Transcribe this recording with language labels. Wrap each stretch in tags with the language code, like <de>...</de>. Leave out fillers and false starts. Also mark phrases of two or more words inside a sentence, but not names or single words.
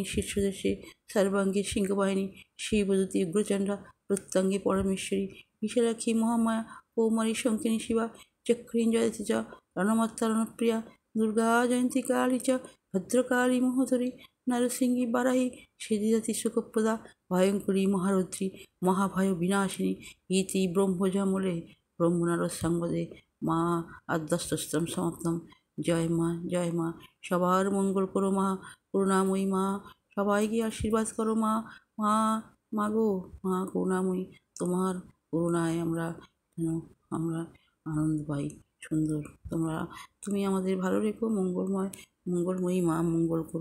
<sa>শীর্ষদেশে সর্বাঙ্গে সিংহবাহিনী শিবদূতি উগ্রচণ্ডা প্রত্যঙ্গে পরমেশ্বরী বিশালাক্ষী মহামায়া কৌমারী শঙ্কিনী শিবা চক্রিন জয়তি চ রণমাত্রা রণপ্রিয়া দুর্গা জয়ন্তী কালী চ ভদ্রকালী মহোদরী নরসিংহী বারাহী সিদ্ধিদাতি সুখপ্রদা ভয়ঙ্করী মহারৌদ্রী মহাভয় বিনাশিনী ইতি ব্রহ্মজমলে ব্রহ্মনারদ সংবাদে মা আদ্যস্তম সমাপ্তম।</sa> <bn>জয় মা, সবার মঙ্গল করো মা, করুণাময়ী মা, সবাইকে আশীর্বাদ করো মা। মা মা গো মা করুণাময়ী, তোমার করুণায় আমরা আনন্দ পাই। সুন্দর তুমি আমাদের ভালো রেখো, মঙ্গলময়ী মা মঙ্গল করো।</bn>